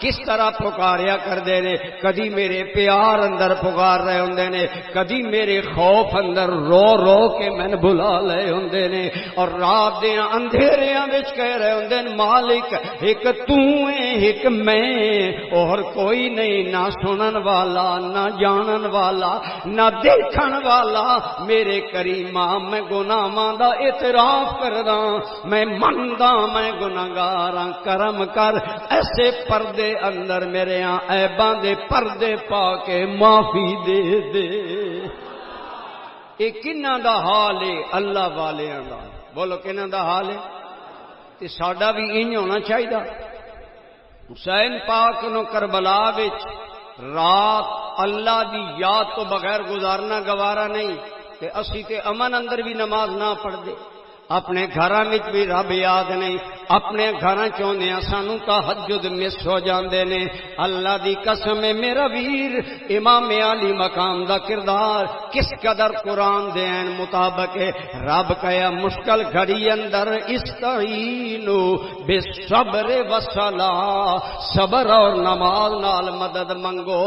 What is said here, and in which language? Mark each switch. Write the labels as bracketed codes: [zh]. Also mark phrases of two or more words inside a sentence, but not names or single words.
[pa] کس طرح پکاریا کردے نے، کدی میرے پیار اندر پکار رہے ہوندے نے، کدی میرے خوف اندر رو رو کے میں بلا لے ہوندے نے، اور رات دے اندھیریاں وچ کہہ رہے ہوندے نے مالک ایک تو ہے ایک میں، اور کوئی نہیں، نہ سنن والا نہ جانن والا نہ دیکھن والا۔ میرے کریمہ میں گناہاں دا اعتراف کردا، میں مندا میں گناہگار ہاں، کرم کر ایسے پردے اندر میرے ہاں عیباں دے پردے پا کے معافی دے دے۔ یہ کنہاں دا حال ہے؟ اللہ والیاں دا۔ بولو کنہاں دا حال ہے؟ تے ساڈا بھی انج ہونا چاہیے۔ حسین پاک نو کربلا وچ رات اللہ دی یاد تو بغیر گزارنا گوارا نہیں، تے اسی تے امن اندر بھی نماز نہ پڑھ دے، اپنے گھراں وچ بھی رب یاد نہیں، اپنے گھراں چوندے سانو تہجد مس ہو جاندے نے۔ اللہ دی قسم ہے میرا ویر، امام علی مقام دا کردار کس قدر قرآن دے عین مطابق ہے۔ رب کہیا مشکل گھڑی اندر [ar] استعینوا بالصبر والصلاۃ، [pa] صبر اور نماز نال مدد منگو۔